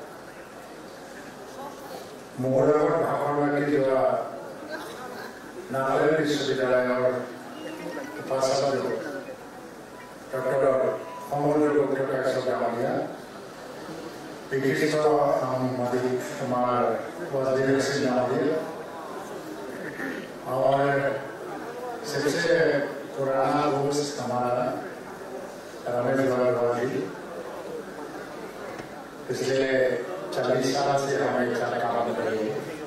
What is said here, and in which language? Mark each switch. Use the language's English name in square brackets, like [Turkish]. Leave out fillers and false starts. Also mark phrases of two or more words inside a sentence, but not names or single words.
[Assamese] মোৰ লগত ভাষণ ৰাখি যোৱা নাগালেণ্ড বিশ্ববিদ্যালয়ৰ উপাচাৰ্য ডক্টৰ সমৰেন্দ্ৰ গুপ্ত কাশ্যপ ডাঙৰীয়া, বিশিষ্ট সাংবাদিক আমাৰ वासुदेव सिंह डांगरिया [Hindi] और सबसे पुराना दोस्त हमारा रमेश अग्रवाल जी, पिछले 40 साल से हम एक साथ काम कर रहे हैं।